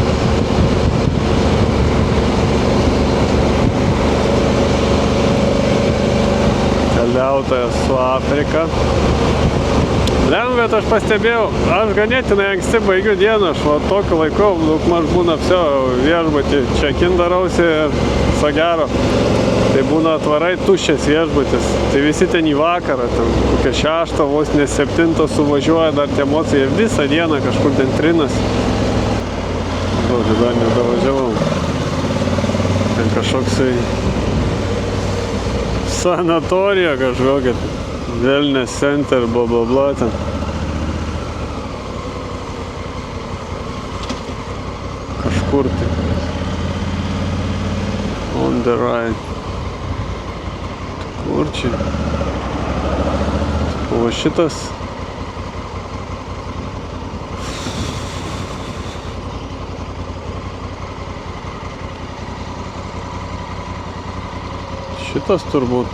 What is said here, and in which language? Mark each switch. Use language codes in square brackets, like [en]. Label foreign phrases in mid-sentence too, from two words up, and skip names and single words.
[lt] Keliautojas su Afrika. Bet aš pastebėjau, aš ganėtinai anksti baigiu dieną, aš va tokiu laiku, daugmaž būna viešbutį, check-in darausi ir viso gero. Tai būna atvarai tuščias viešbutis, tai visi ten į vakarą, ten kokią 6, vos ne 7 suvažiuoja dar tie emocijai, visą dieną kažkur ten trinas. Žodžiu, dar nedavažiavau. Ten kažkoksai sanatorija kažkokia, Wellness Center, bla bla bla ten. Kažkur tai. [en] On the right. [lt] Kur čia? O šitas. Šitas turbūt.